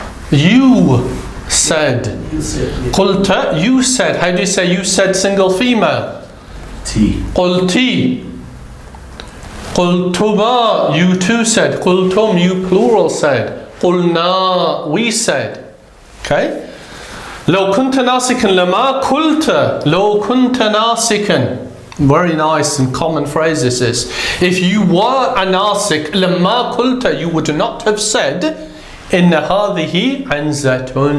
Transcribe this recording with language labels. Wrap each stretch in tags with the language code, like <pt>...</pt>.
<en>You said. You said. Yeah. قلت, you said. How do you say you said single female? T.</en> <ar>قلتي.</ar> <en>قلتما, you too said. قلتم, you plural said. قلنا, we said. Okay?</en> <ar>لو كنت ناسكا لما قلت لو كنت ناسكا.</ar> <en>Very nice and common phrase this is. If you were a nasik,</en> <ar>لما قلت,</ar> <en>you would not have said</en> <ar>إن هذه عنزة.</ar>